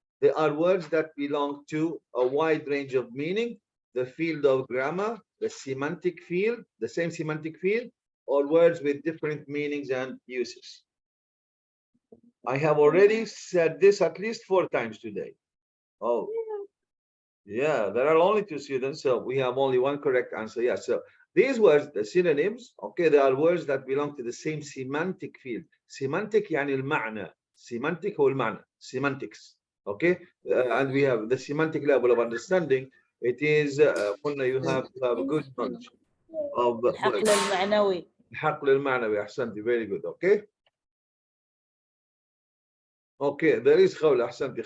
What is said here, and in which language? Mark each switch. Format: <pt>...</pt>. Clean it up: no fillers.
<en>They are words that belong to a wide range of meaning, the field of grammar, the semantic field, the same semantic field, or words with different meanings and uses. I have already said this at least 4 times today. Oh, yeah, there are only 2 students, so we have only 1 correct answer. Yeah, so these words, the synonyms, okay, they are words that belong to the same semantic field.</en> <ar>Semantic يعني المعنى. Semantic هو المعنى.</ar> <en>Semantics. Okay, and we have the semantic level of understanding. It is</en> <ar>قلنا</ar> <en>you have to have a good knowledge of</en> <ar>الحقل</ar> <en>words.</en> <ar>المعنوي. الحقل المعنوي. أحسنتي,</ar> <en>very good. Okay. Okay, there is Khawla.</en> <ar>أحسنتي.</ar>